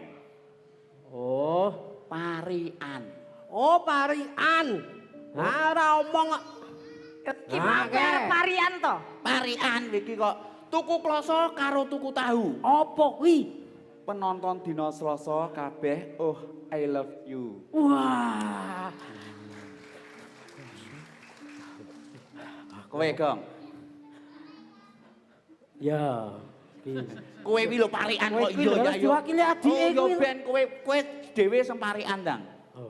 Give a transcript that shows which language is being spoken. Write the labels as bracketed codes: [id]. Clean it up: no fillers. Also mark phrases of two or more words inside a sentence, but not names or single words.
[jv] Oh, Parian. oh parian. Nah, ora omong kok. Parian to? Parian iki kok tuku kloso karo tuku tahu. Apa kuwi? Penonton dina Selasa kabeh, [en] oh I love you. [jv] Wah. Kowe, Gong. Ya. Kowe iki lho parian kok Kowe iya harus ya yo. diwakili adike Oh, yo kuwi. ben kowe dhewe sing parian ndang. Oh.